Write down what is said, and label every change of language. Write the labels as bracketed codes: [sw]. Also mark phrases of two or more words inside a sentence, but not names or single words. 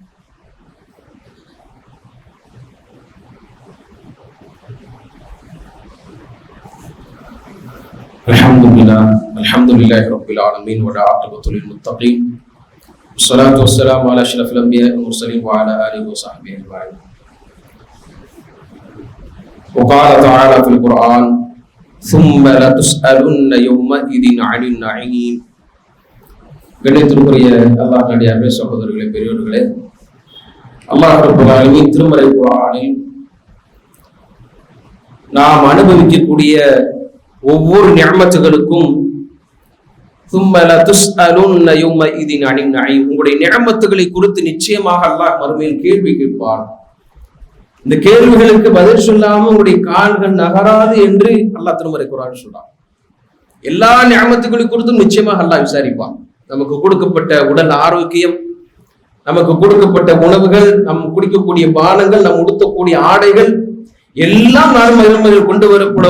[ar] الحمد لله رب العالمين والعاقبة للمتقين والصلاة والسلام على أشرف الأنبياء والمرسلين وعلى آله وصحبه أجمعين. وقال تعالى في القرآن ثم لتسألن يومئذ عن النعيم. [ta] கண்ணியத்திற்குரிய அல்லாஹ் நடிகார்களே, சகோதரர்களே, பெரியவர்களே, [ar] الله رب العالمين [ta] திருமறை குர்ஆனில் நாம் அனுபவிக்கக்கூடிய ஒவ்வொரு நிஅமத்துகளுக்கும் [ar] ثم لتسألن يومئذ عن النعيم, [ta] உங்களுடைய நிஅமத்துகளை குறித்து நிச்சயமாக அல்லாஹ் மறுமையில் கேள்வி கேட்பார். இந்த கேள்விகளுக்கு பதில் சொல்லாம உங்களுடைய கால்கள் நகராது என்று அல்லாஹ் திருமறை குர்ஆன் சொல்றான். எல்லா நிஅமத்துகளை குறித்தும் நிச்சயமாக அல்லாஹ் விசாரிப்பான். நமக்கு கொடுக்கப்பட்ட உடல் ஆரோக்கியம், நமக்கு கொடுக்கப்பட்ட உணவுகள், நம் குடிக்கக்கூடிய பானங்கள், நம் உடுத்தக்கூடிய ஆடைகள் எல்லாம் நாள் மறுமையில் கொண்டு வரப்படும்.